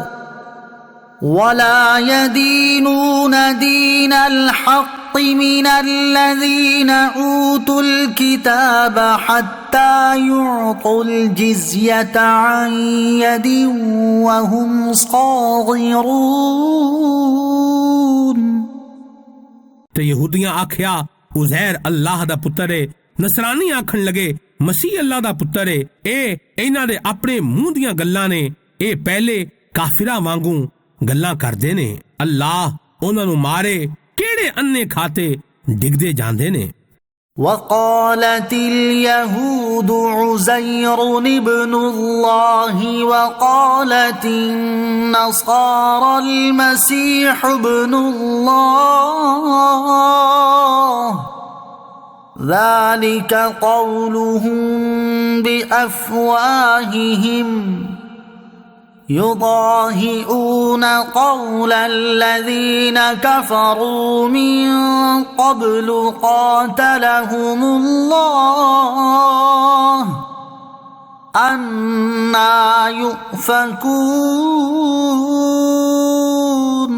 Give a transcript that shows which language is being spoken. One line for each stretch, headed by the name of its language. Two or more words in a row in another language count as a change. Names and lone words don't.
Arabic: حتى يعطوا الجزية عن يد وهم صاغرون۔
Punjabi: ਤੇ ਯਹੂਦੀਆਂ ਆਖਿਆ ਉਜ਼ੈਰ ਅੱਲਾਹ ਦਾ ਪੁੱਤਰ ਏ ਨਸਰਾਨੀ ਆਖਣ ਲਗੇ ਮਸੀਹ ਅੱਲਾਹ ਦਾ ਪੁੱਤਰ ਏ। ਇਹ ਇਹਨਾਂ ਦੇ ਆਪਣੇ ਮੂੰਹ ਦੀਆਂ ਗੱਲਾਂ ਨੇ ਇਹ ਪਹਿਲੇ ਕਾਫਿਰਾਂ ਵਾਂਗੂ ਗੱਲਾਂ ਕਰਦੇ ਨੇ। ਅੱਲਾਹ ਉਹਨਾਂ ਨੂੰ ਮਾਰੇ ਕਿਹੜੇ ਅੰਨੇ ਖਾਤੇ ਡਿੱਗਦੇ ਜਾਂਦੇ ਨੇ।
Arabic: وقالت اليهود عزير ابن الله وقالت النصارى المسيح ابن الله ذلك قولهم بأفواههم يضاهئون قول الذين كفروا من قبل قاتلهم الله أنى يؤفكون۔